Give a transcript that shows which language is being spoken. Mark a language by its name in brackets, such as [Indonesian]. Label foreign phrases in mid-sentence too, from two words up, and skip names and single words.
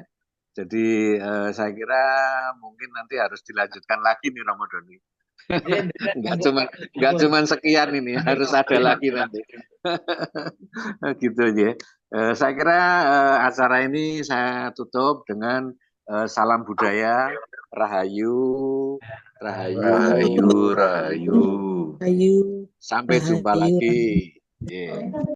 [Indonesian] Jadi saya kira mungkin nanti harus dilanjutkan lagi nih Ramadan ini. Nggak cuma sekian ini, harus ada lagi nanti. Gitu ya. Saya kira acara ini saya tutup dengan salam budaya, rahayu, Rahayu. Ayu. Sampai jumpa lagi. Yeah.